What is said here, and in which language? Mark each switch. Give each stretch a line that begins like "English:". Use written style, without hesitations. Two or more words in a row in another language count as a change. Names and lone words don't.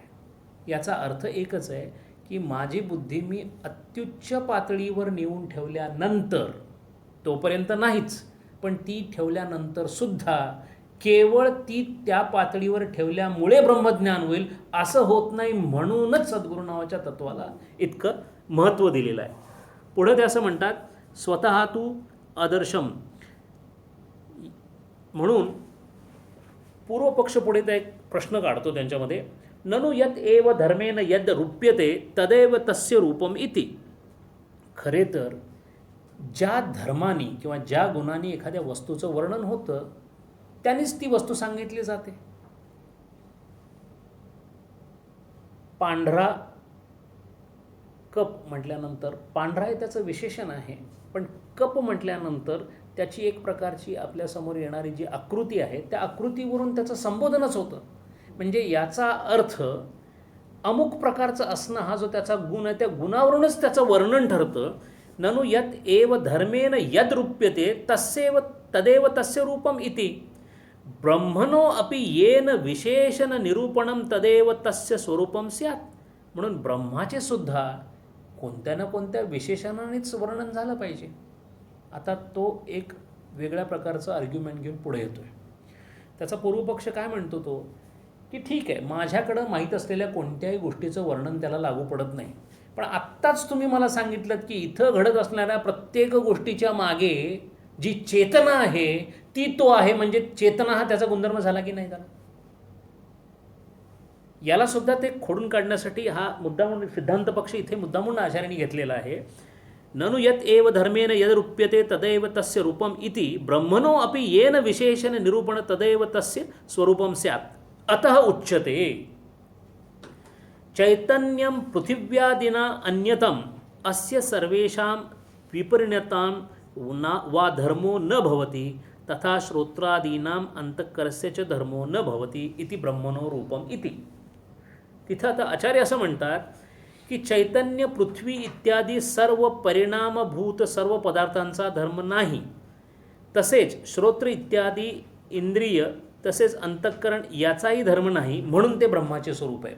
Marathi: याचा अर्थ एकच आहे की माझी बुद्धी मी अत्युच्च पातळीवर नेऊन ठेवल्यानंतर, तोपर्यंत नाहीच, पण ती ठेवल्यानंतरसुद्धा केवळ ती त्या पातळीवर ठेवल्यामुळे ब्रह्मज्ञान होईल असं होत नाही. म्हणूनच सद्गुरू नावाच्या तत्वाला इतकं महत्त्व दिलेलं आहे. पुढं ते असं म्हणतात,
Sanskrit: स्वतः तू आदर्शम.
Marathi: म्हणून पूर्वपक्ष पुढे त्या एक प्रश्न काढतो त्यांच्यामध्ये,
Sanskrit: ननु यत एव धर्मेन यद रूप्यते तदेव तस्य रूपम इति.
Marathi: खरे तर ज्या धर्मानी किंवा ज्या गुणांनी एखाद्या वस्तूचं वर्णन होतं त्यानेच ती वस्तू सांगितली जाते. पांढरा कप म्हटल्यानंतर, पांढरा हे त्याचं विशेषण आहे, पण कप म्हटल्यानंतर त्याची एक प्रकारची आपल्यासमोर येणारी जी आकृती आहे त्या आकृतीवरून त्याचं संबोधनच होतं. म्हणजे याचा अर्थ अमुक प्रकारचं असणं हा जो त्याचा गुण आहे त्या गुणावरूनच त्याचं वर्णन ठरतं.
Sanskrit: ननु यत एव धर्मेन यद रूप्यते तस्येव तदेव तस्य रूपम इति. ब्रह्मणो अपि येन विशेषण निरूपणम तदेव तस्य स्वरूपम स्यात्.
Marathi: म्हणून ब्रह्माचे सुद्धा कोणत्या ना कोणत्या विशेषणानेच वर्णन झालं पाहिजे. आता तो एक वेगळ्या प्रकारचं आर्ग्युमेंट घेऊन पुढे येतो आहे. त्याचा पूर्वपक्ष काय म्हणतो तो, की ठीक आहे, माझ्याकडं माहीत असलेल्या कोणत्याही गोष्टीचं वर्णन त्याला लागू पडत नाही, पण आत्ताच तुम्ही मला सांगितलं की इथं घडत असणाऱ्या प्रत्येक गोष्टीच्या मागे जी चेतना आहे ती तो आहे, म्हणजे चेतना हा त्याचा गुणधर्म झाला की नाही झाला. याला सुद्धा ते खोडून काढण्यासाठी हा मुद्दामून सिद्धांत पक्ष इथे मुद्दामून आचार्यांनी घेतलेला आहे.
Sanskrit: ननु यत एव धर्मेन यद रूप्यते तदैव तस्य रूपम इति ब्रह्मणो अपि येन विशेषण निरूपण तदैव तस्य स्वरूपम स्यात्. अतः उच्यते चैतन्यम पृथिव्यादिना अन्यतम अस्य सर्वेषां विपरिणतां वा धर्मो न भवति तथा श्रोत्रादीनां अंतःकरस्य च धर्मो न भवति इति ब्रह्मणो रूपम इति.
Marathi: तिथं आता आचार्य असं म्हणतात की चैतन्य, पृथ्वी इत्यादी सर्व परिणामभूत सर्व पदार्थांचा धर्म नाही, तसेच श्रोत्र इत्यादी इंद्रिय तसेच अंतःकरण याचाही धर्म नाही, म्हणून ते ब्रह्माचे स्वरूप आहे.